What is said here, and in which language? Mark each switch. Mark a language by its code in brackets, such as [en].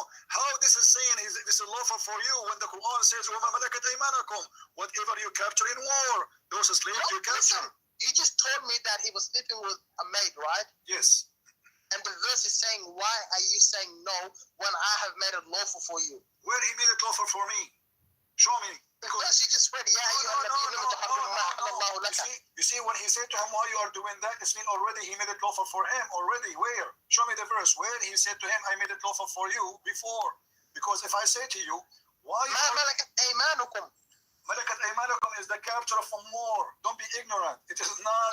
[en] How this is saying this is lawful for you when the Quran says, [ar] وَمَا مَلَكَتْ أَيْمَانَكُمْ, [en] whatever you capture in war, those slaves you capture. Listen, you just told me that he was sleeping with a maid, right? Yes. And the verse is saying, why are you saying no when I have made it lawful for you? Where he made it lawful for me? Show me. Because you just swear, [ar] يا أيها النبي لم تحرم ما أحل الله لك. [en] You see, when he said to him, why you are doing that, it's mean already he made it lawful for him. Already, where? Show me the verse. Where he said to him, I made it lawful for you before. Because if I say to you, why? [ar] ما ملكت أيمانكم. [en] Malakat Aymanakum is the capture of a more. Don't be ignorant. It is not.